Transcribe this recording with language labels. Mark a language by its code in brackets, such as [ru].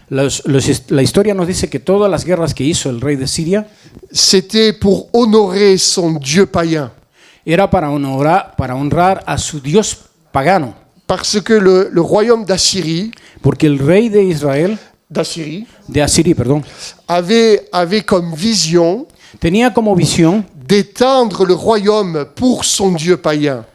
[es] La historia nos dice que todas las guerras que hizo el rey de Siria [fr] c'était pour honorer son dieu païen. [es] era para honrar a su dios pagano. [fr] Parce que le royaume d'Assyrie, [es] Porque el rey de Israel, de Asiria, perdón, [fr] avait comme vision [es] tenía como visión [fr] d'étendre le royaume pour son dieu païen.